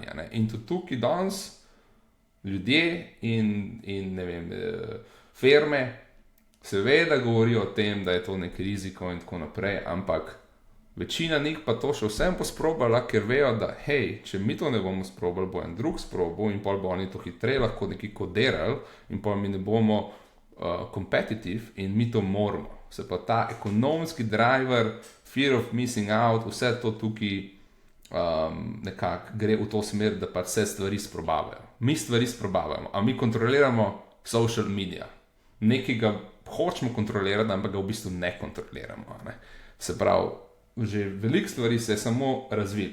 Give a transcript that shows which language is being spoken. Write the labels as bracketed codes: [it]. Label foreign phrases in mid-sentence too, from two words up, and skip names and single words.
[sl] In tudi tukaj danes ljudje in ne vem, firme seveda govorijo o tem, da je to nek riziko in tako naprej, ampak večina njih pa to še vsem posprobala, ker vejo, da hej, če mi to ne bomo sprobali, bo en drug sprobal in pol bo oni to hitreje lahko neki kodirali in pol mi ne bomo competitive in mi to moramo. Se pa ta ekonomski driver, [en] fear of missing out, [sl] vse to tukaj nekako gre v to smer, da pač vse stvari sprobavajo. Mi stvari sprobavamo, a mi kontroliramo [en] social media. [sl] Nekega hočemo kontrolirati, ampak ga v bistvu ne kontroliramo. Se pravi, že veliko stvari se je samo razvil.